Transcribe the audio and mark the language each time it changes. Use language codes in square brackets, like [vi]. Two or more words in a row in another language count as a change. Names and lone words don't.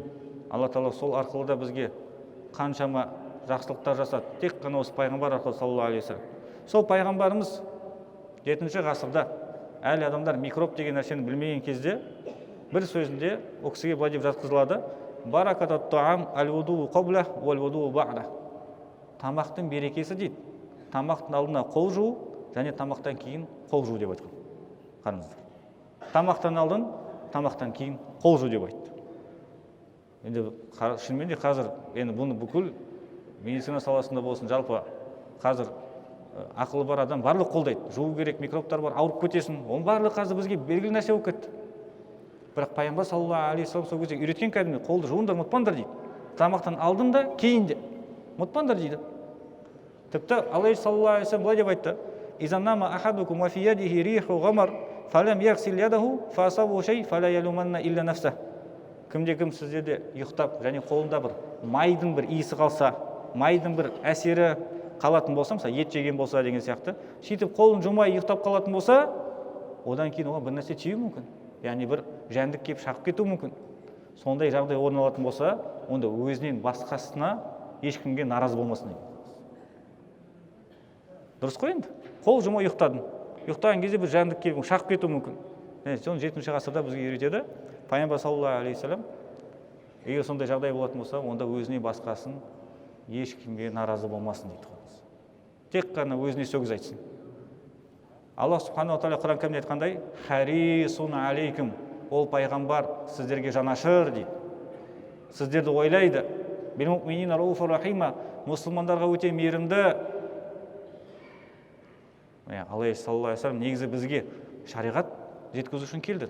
[kk] Алла Тағала сол арқылы да бізге қаншама жақсылықтар жасады. Тек қана осы пайғамбар арқылы [ar] صلى الله عليه وسلم. [kk] Сол пайғамбарымыз 7-ші ғасырда әлі адамдар микроб деген нәрсені білмеген кезде бір сөзінде ол кісіге былай деп жатқызылады: [ar] بركة الطعام الوضوء قبل والوضوء بعد. [kk] Тамақтың берекесі дейді. Тамақтың алдына қол жуу және тамақтан кейін қол жуу деп айтқан. Қараңыздар. Тамақтан алдын, тамақтан кейін қол жуу деп айтты. Енді шынымен де қазір енді бұны бүкіл медицина саласында болсын, жалпы қазір ақылы бар адам барлық қолдайды. Жуу керек, микробтар бар, ауырып кетесің. Оның барлығы қазір бізге белгілі нәрсе болып кетті. Бірақ пайғамбар [ar] صلى الله عليه وسلم [kk] сол кезде үйреткен кәдімгі қолды жуыңдар, ұмытпаңдар дейді. Тамақтан алдын да, кейін де ұмытпаңдар дейді. [ar] Тіпті Алла صلى الله عليه وسلم [kk] былай деп айтты: [ar] "إذا نام أحدكم وفي يده ريح غمر فلم يغسل يده فأصابه شيء فلا يلومن إلا نفسه." [kk] Кімде-кім сіздерде ұйықтап, және қолында бір майдың бір иісі қалса, майдың бір әсері қалатын болса, мысалы ет жеген болса деген сияқты, сөйтіп қолын жумай ұйықтап қалатын болса, одан кейін оған бір нәрсе тиюі мүмкін. Яғни бір жәндік келіп шағып кетуі мүмкін. Сондай жағдай орын алатын болса, онда өзінен басқасына ешкімге наразы болмасын. Дұрыс қой енді. Қол жумай ұйықтадың. Ұйықтаған кезде бір жәндік келіп шағып кетуі мүмкін. Соны 7-ші ғасырда бізге үйретеді. Пайғамбар [ar] صلى الله عليه وسلم, [kk] егер сондай жағдай болатын болса, онда өзіне басқасын ешкімге наразы болмасын дейді. Тек қана өзіне сөгіс айтсын. [ar] الله سبحانه وتعالى [kk] Құран кәрімде айтқандай: [ar] "حريص عليكم", [kk] ол пайғамбар сіздерге жанашыр дейді. Сіздерді ойлайды. [ar] "بالمؤمنين رءوف رحيم", [kk] мұсылмандарға өте мейірімді. Алла [ar] صلى الله عليه وسلم [kk] негізі бізге шариғат жеткізу үшін келді.